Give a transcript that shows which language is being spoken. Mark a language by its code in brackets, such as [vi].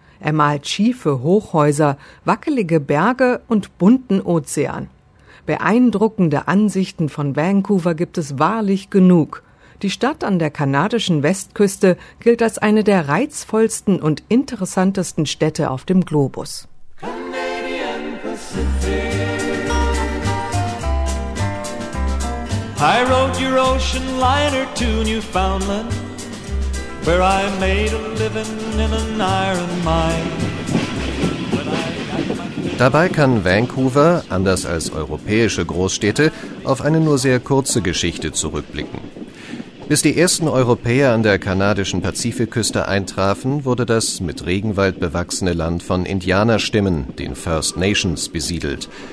[de] Er malt schiefe Hochhäuser, wackelige Berge und bunten Ozean. Beeindruckende Ansichten von Vancouver gibt es wahrlich genug. Die Stadt an der kanadischen Westküste gilt als eine der reizvollsten und interessantesten Städte auf dem Globus. [en] Canadian Pacific. I rode your ocean liner to Newfoundland. Where I made a living in an iron mine. [de] Dabei kann Vancouver, anders als europäische Großstädte, auf eine nur sehr kurze Geschichte zurückblicken. Bis die ersten Europäer an der kanadischen Pazifikküste eintrafen, wurde das mit Regenwald bewachsene Land von Indianerstämmen, den First Nations, besiedelt.